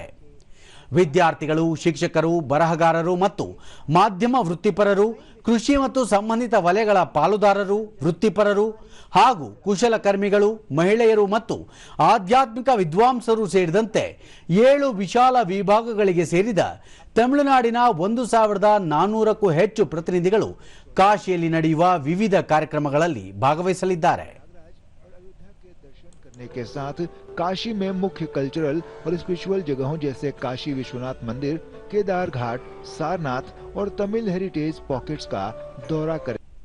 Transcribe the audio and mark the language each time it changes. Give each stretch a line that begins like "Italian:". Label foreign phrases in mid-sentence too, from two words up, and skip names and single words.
Kannada: ವಿದ್ಯಾರ್ಥಿಗಳು, ಶಿಕ್ಷಕರು, ಬರಹಗಾರರು ಮತ್ತು ಮಾಧ್ಯಮ ವೃತ್ತಿಪರರು, ಕೃಷಿ ಮತ್ತು ಸಂಬಂಧಿತ ವಲಯಗಳ ಪಾಲುದಾರರು, ವೃತ್ತಿಪರರು ಹಾಗೂ ಕುಶಲಕರ್ಮಿಗಳು, ಮಹಿಳೆಯರು ಮತ್ತು ಆಧ್ಯಾತ್ಮಿಕ ವಿದ್ವಾಂಸರು ಸೇರಿದಂತೆ 7 ವಿಶಾಲ ವಿಭಾಗಗಳಿಗೆ ಸೇರಿದ ತಮಿಳುನಾಡಿನ 1400ಕ್ಕೂ ಹೆಚ್ಚು ಪ್ರತಿನಿಧಿಗಳು ಕಾಶಿಯಲ್ಲಿ ನಡೆಯುವ ವಿವಿಧ ಕಾರ್ಯಕ್ರಮಗಳಲ್ಲಿ ಭಾಗವಹಿಸಲಿದ್ದಾರೆ.
Hindi: के साथ काशी में मुख्य कल्चरल और स्पिरिचुअल जगहों जैसे काशी विश्वनाथ मंदिर, केदार घाट, सारनाथ और तमिल
English: heritage pockets
Hindi: का दौरा करें।